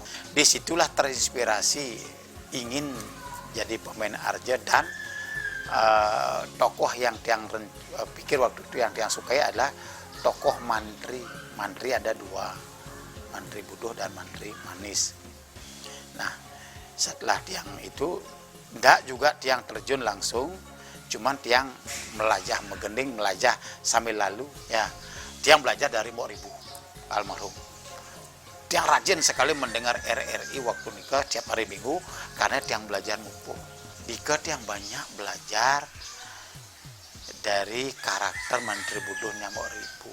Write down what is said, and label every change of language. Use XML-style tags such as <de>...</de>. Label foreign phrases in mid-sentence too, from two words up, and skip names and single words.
<id>Disitulah terinspirasi ingin jadi pemain Arje, dan tokoh yang Tiang pikir waktu itu yang Tiang sukai adalah tokoh Mantri. Mantri ada dua, Mantri Budo dan Mantri Manis. Nah setelah Tiang itu enggak juga Tiang terjun langsung, cuman Tiang</id> <ban>melajah megending,</ban> <id>melajah sambil lalu ya. Dia belajar dari Mbok Ribu almarhum. Dia rajin sekali mendengar RRI waktu nikah tiap hari Minggu karena dia belajar mumpung. Dika dia banyak belajar dari karakter Menteri Budohnya Mbok Ribu.</id>